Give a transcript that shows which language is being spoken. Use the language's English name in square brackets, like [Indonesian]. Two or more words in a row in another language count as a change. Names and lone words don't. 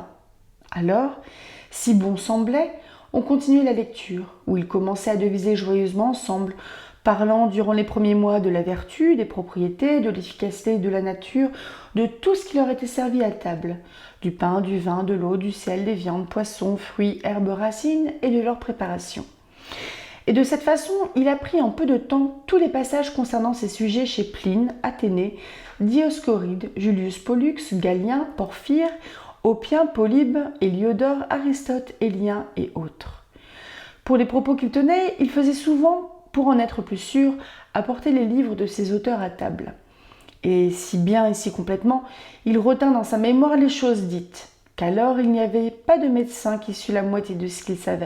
[French] Alors, si bon semblait, on continuait la lecture, où ils commençaient à deviser joyeusement ensemble, parlant durant les premiers mois de la vertu, des propriétés, de l'efficacité de la nature, de tout ce qui leur était servi à table, du pain, du vin, de l'eau, du sel, des viandes, poissons, fruits, herbes, racines et de leur préparation. Et de cette façon, il apprit en peu de temps tous les passages concernant ces sujets chez Pline, Athénée, Dioscoride, Julius Pollux, Galien, Porphyre, Oppien, Polybe, Héliodore, Aristote, Élien et autres. Pour les propos qu'il tenait, il faisait souvent, pour en être plus sûr, apporter les livres de ces auteurs à table. Et si bien et si complètement, il retint dans sa mémoire les choses dites, qu'alors il n'y avait pas de médecin qui sût la moitié de ce qu'il savait.